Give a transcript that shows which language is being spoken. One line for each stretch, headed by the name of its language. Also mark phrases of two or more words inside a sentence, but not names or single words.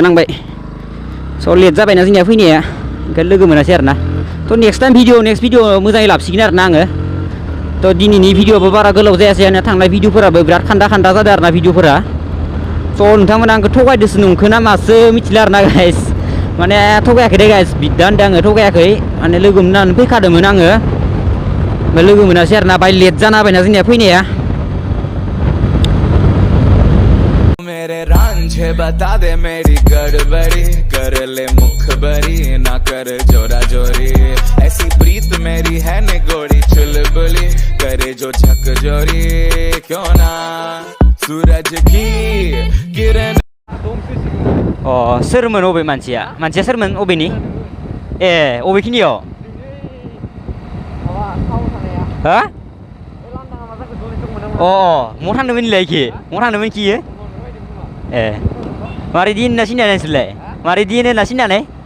Bodo: नांबाय स' लेट जाबायना जोंनिया फैनाया ओंखायनो लोगो मोनासै आरोना थ'
English: next video
Bodo: मोजाङै लाबोसिगोन आरोना आङो थ' दिनैनि भिडिअआबो बारा गोलाव जायासै आंना थांनाय भिडिअफोराबो बिराद खान्दा जादों आरोना भिडिअफोरा स' नोंथांमोना आंखौ थगायदोसो नंखोना मासो मिथिला आरोना गाइस माने थगायाखै दे गाइस बिदा होनदों आङो थगायाखै माने लोगो मोननानै फैखादोंमोन आङो ओमफ्राय लोगो मोनासै आरोना बाय लेट जाना होबायना जोंनिया फैनाया
Hindi: मेरे रांझे बता दे मेरी गड़बड़ी कर ले मुखबरी ना कर जोरा जोरी ऐसी प्रीत मेरी है निगोड़ी चुलबुली करे जो झक जोरी क्यों ना सूरज की किरण
Bodo: अ सोरमोन अबे मानसिया सोरमोन अबेनि ए अबेखिनियाव हा अ महा थांदोंमोन इलाय इखि महा थांदोंमोन इखि ए मारै दिन होनना सिनाया नोंसोरलाय मारै दिन होनना सिनायनानै